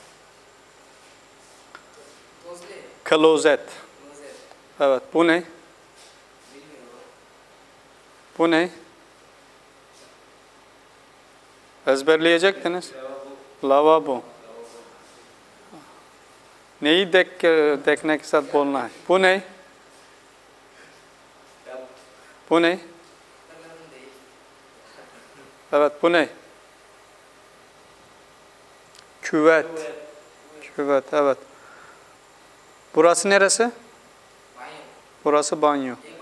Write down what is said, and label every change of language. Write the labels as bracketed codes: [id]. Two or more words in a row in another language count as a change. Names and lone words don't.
[tr] Klozet. Evet. Bu ne? Bu ne? Ezberleyecektiniz. Lavabo. Neyi [hi] देखने के साथ बोलना है? [tr] Bu ne? Bu ne? Evet, bu ne? Küvet. Küvet, evet. Burası neresi? Burası banyo.